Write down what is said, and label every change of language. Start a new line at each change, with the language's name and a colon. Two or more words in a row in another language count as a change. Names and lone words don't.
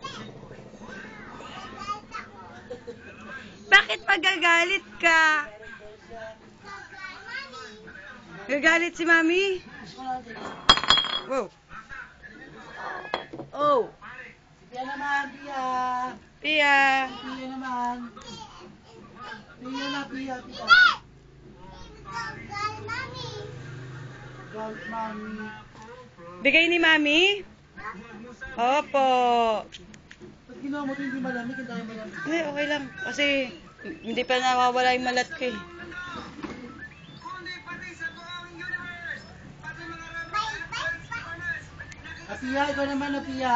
Filipino: Bakit magagalit ka? Gagalit si Mami? Wow. Oh. Pia naman, Pia. Pia. Pia naman. Pia na, Pia, Pia. Gold Mami. Bigay ni Mami? Opo. Pag ginawa mo ito hindi malamig, hindi tayo malamig. Hindi, okay lang. Kasi hindi pa nawawala yung malat ko eh. Pia, ikaw naman na Pia.